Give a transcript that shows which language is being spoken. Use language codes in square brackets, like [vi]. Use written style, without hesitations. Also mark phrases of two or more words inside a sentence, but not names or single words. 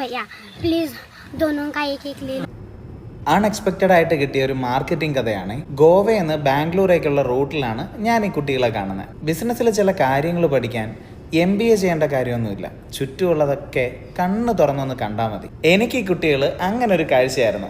[hi] भैया प्लीज दोनों का एक एक ले लो. [ml] അൺഎക്സ്പെക്റ്റഡ് ആയിട്ട് കിട്ടിയ ഒരു മാർക്കറ്റിംഗ് കഥയാണ്. ഗോവയിൽ നിന്ന് ബാംഗ്ലൂരേക്കുള്ള റൂട്ടിലാണ് ഞാൻ ഈ കുട്ടികളെ കാണുന്നത്. ബിസിനസ്സിലെ ചില കാര്യങ്ങൾ പഠിക്കാൻ MBA ചെയ്യേണ്ട കാര്യമൊന്നുമില്ല. ചുറ്റുമുള്ളതൊക്കെ കണ്ണ് തുറന്നൊന്ന് കണ്ടാൽ മതി. എനിക്ക് ഈ കുട്ടികൾ അങ്ങനെ ഒരു കാഴ്ചയായിരുന്നു.